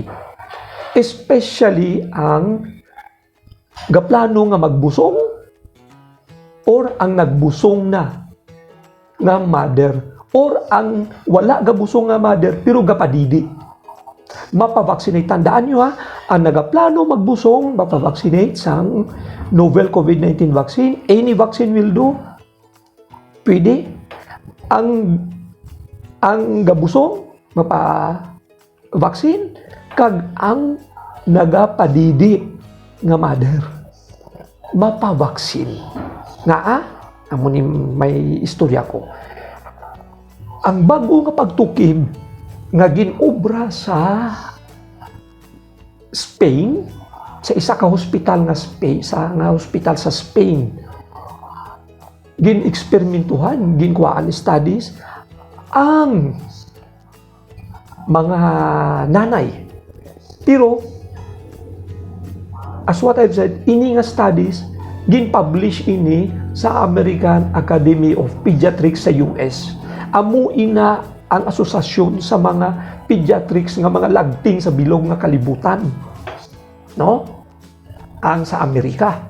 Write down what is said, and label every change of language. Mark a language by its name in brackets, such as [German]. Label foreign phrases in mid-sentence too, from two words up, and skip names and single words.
[Hiligaynon] Especially ang gaplano nga magbusong or ang nagbusong na nga mother or ang wala gabusong nga mother pero gapadidi. Mapavaccinate. Tandaan nyo ha, ang nagaplano magbusong, mapavaccinate sang [English] novel COVID-19 vaccine. Any vaccine will do. [Hiligaynon] Pwede. Ang gabusong, mapa-vaccine. Kag ang nagapadidi nga mother. mapabaksin. Nga amo ni may istorya ko. Ang bago nga pagtukib nga ginobra sa Spain, sa isa ka hospital nga hospital sa Spain, gin-eksperimentuhan, ginkuhaan studies ang mga nanay. [English] Pero as what I've said, [Hiligaynon] ini nga studies gin-publish ini sa American Academy of Pediatrics sa US. Amo ina ang asosasyon sa mga pediatrics nga mga lagting sa bilog nga kalibutan. No? Ang sa Amerika.